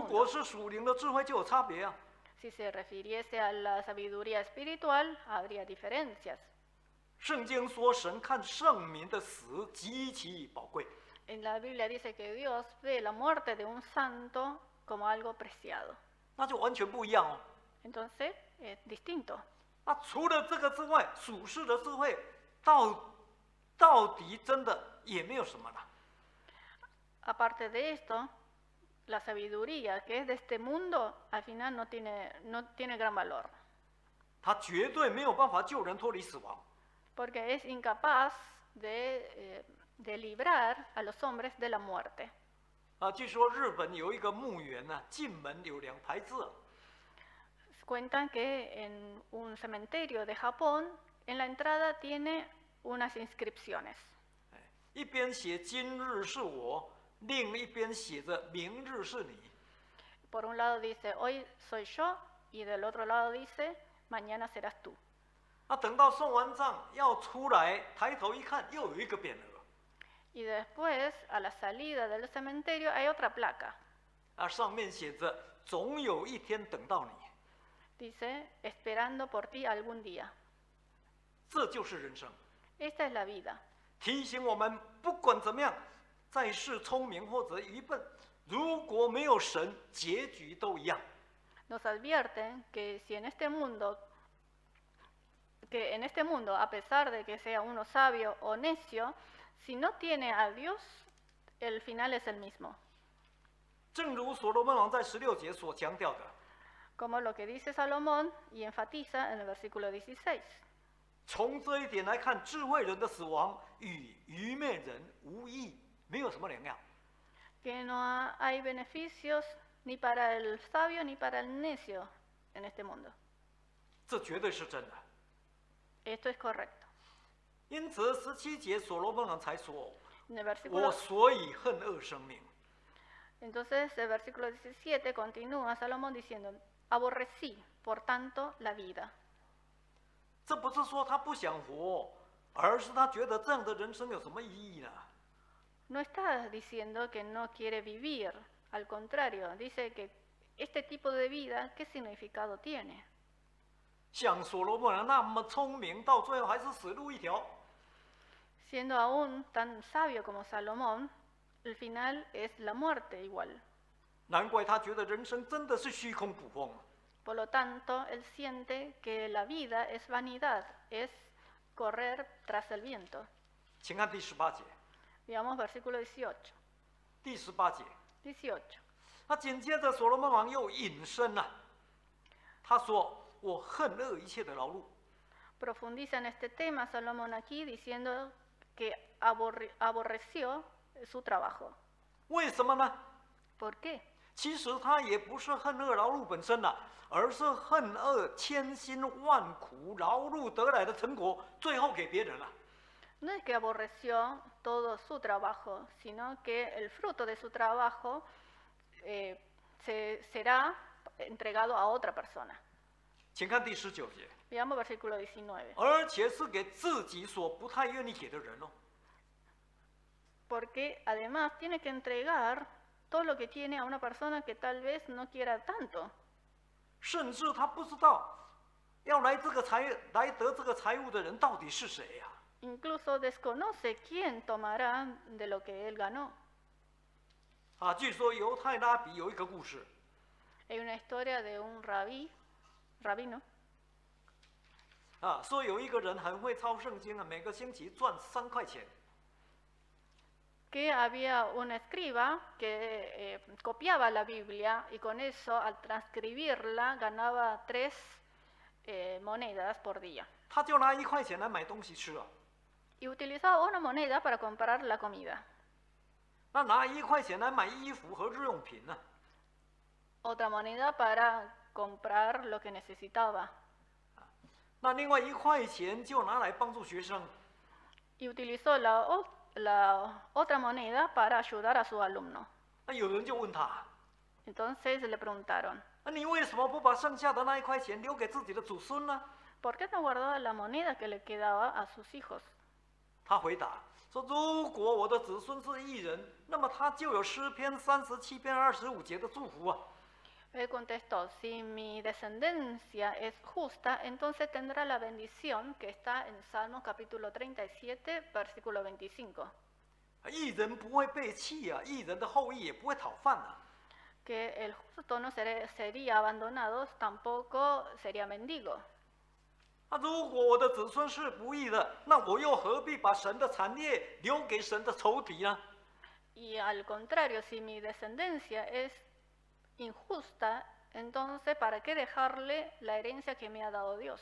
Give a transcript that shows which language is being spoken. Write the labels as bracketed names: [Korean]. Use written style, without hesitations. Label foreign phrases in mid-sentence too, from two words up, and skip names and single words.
[Chinese] 如果 [Spanish] mundo. [Chinese] 是属灵的智慧，就有差别啊。 [Spanish] Si se refiriese a la sabiduría espiritual, habría diferencias. [Chinese] 圣经说，神看圣民的死极其宝贵。 [Spanish] En la Biblia dice que Dios ve la muerte de un santo como algo preciado. [Chinese] 那就完全不一样哦。 [Spanish] Entonces, es distinto. [Chinese] 那除了这个之外，属世的智慧到底真的也没有什么了。 [Spanish] Aparte de esto, la sabiduría que es de este mundo, al final no tiene gran valor. [Chinese] 它绝对没有办法救人脱离死亡。 [Spanish] Porque es incapaz de librar a los hombres de la muerte. [Chinese] 据说日本有一个墓园呢，进门有2排字。 [Spanish] Cuentan que en un cementerio de Japón, en la entrada tiene unas inscripciones. [Chinese] 一边写今日是我，另一边写着明日是你。 [Spanish] Por un lado dice hoy soy yo y del otro lado dice mañana serás tú. [Chinese] 等到送完账要出来，抬头一看，又有一个匾额。 [Spanish] Y después, a la salida del cementerio, hay otra placa. [Chinese] 上面写着总有一天等到你。 [Spanish] Dice esperando por ti algún día. [Chinese] 这就是人生。 [Spanish] Esta es la vida. [Chinese] 提醒我们，不管怎么样，在世聪明或者愚笨，如果没有神，结局都一样。 [Spanish] Nos advierten que si en este mundo, a pesar de que sea uno sabio o necio, si no tiene a Dios, el final es el mismo. [Chinese] 正如所罗门王在16节所强调的， [Spanish] Como lo que dice Salomón y enfatiza en el versículo 16. [Chinese] 从这一点来看，智慧人的死亡与愚昧人无异，没有什么两样。 [Spanish] Que no hay beneficios ni para el sabio ni para el necio en este mundo. [Chinese] 这绝对是真的。 [Spanish] Esto es correcto. [Chinese] 因此17节所罗门王才说：“ [Spanish] En el [Chinese] 我 [Spanish] versículo, [Chinese] 所以恨恶生命。” [Spanish] entonces, el versículo 17 continúa Salomón diciendo, aborrecí, por tanto, la vida. [Chinese] 这不是说他不想活， 而是他觉得这样的人生有什么意义呢？ [Spanish] No está diciendo que no quiere vivir, al contrario, dice que este tipo de vida, ¿qué significado tiene? [Chinese] 像所罗门那么聪明，到最后还是死路一条。 [Spanish] Siendo aún tan sabio como Salomón, el final es la muerte igual. [Chinese] 难怪他觉得人生真的是虚空捕风。 [Spanish] Por lo tanto, él siente que la vida es vanidad, es correr tras el viento. [Chinese] 请看第18节。 [Spanish] Veamos versículo 18. [Chinese] 第18节， [Spanish] 18. [Chinese] 那紧接着所罗门王又引申了、他说：“我恨恶一切的劳碌。” [Spanish] Profundiza en este tema Salomón aquí diciendo que aborreció su trabajo. [Chinese] 为什么呢？ [Spanish] ¿Por qué? [Chinese] 其实他也不是恨恶劳碌本身呐、而是恨恶千辛万苦劳碌得来的成果，最后给别人了。 [Spanish] No es que aborreció todo su trabajo, sino que el fruto de su trabajo será entregado a otra persona. [Chinese] 请看第19节， [Spanish] Veamos versículo 19. [Chinese] 而且是给自己所不太愿意给的人哦。 [Spanish] Porque además tiene que entregar todo lo que tiene a una persona que tal vez no quiera tanto. [Chinese] 甚至他不知道要来得这个财物的人到底是谁呀、 [Spanish] Incluso desconoce quién tomará de lo que él ganó. [Chinese] 据说犹太拉比有一个故事， [Spanish] Hay una historia de un rabino, [Chinese] 说有一个人很会抄圣经啊，每个星期赚3块钱。 [Spanish] que había un escriba que copiaba la Biblia y con eso al transcribirla ganaba 3 monedas por día. [Chinese] 他就拿1块钱来买东西吃啊， [Spanish] Y utilizaba una moneda para comprar la comida, [Chinese] 那拿1块钱来买衣服和日用品呢、 [Spanish] otra moneda para comprar lo que necesitaba. [Chinese] 那另外1块钱就拿来帮助学生。 [Spanish] Y utilizó la otra moneda para ayudar a su alumno. [Chinese] 那有人就问他， [Spanish] Entonces le preguntaron, [Chinese] 你为什么不把剩下的那1块钱留给自己的祖孙呢？ [Spanish] ¿por qué no guardaba la moneda que le quedaba a sus hijos? [Chinese] 他回答说：“如果我的子孙是义人，那么他就有诗篇37篇25节的祝福啊。 [Spanish] Él contestó, si mi descendencia es justa, entonces tendrá la bendición que está en Salmos capítulo 37, versículo 25. [Chinese] 义人不会背弃啊，义人的后裔也不会讨饭啊。 [Spanish] Que el justo no sería abandonado, tampoco sería mendigo. [Chinese] 如果我的子孙是不义的，那我又何必把神的产业留给神的仇敌呢？ [Spanish] Y al contrario, si mi descendencia es injusta, entonces ¿para qué dejarle la herencia que me ha dado Dios?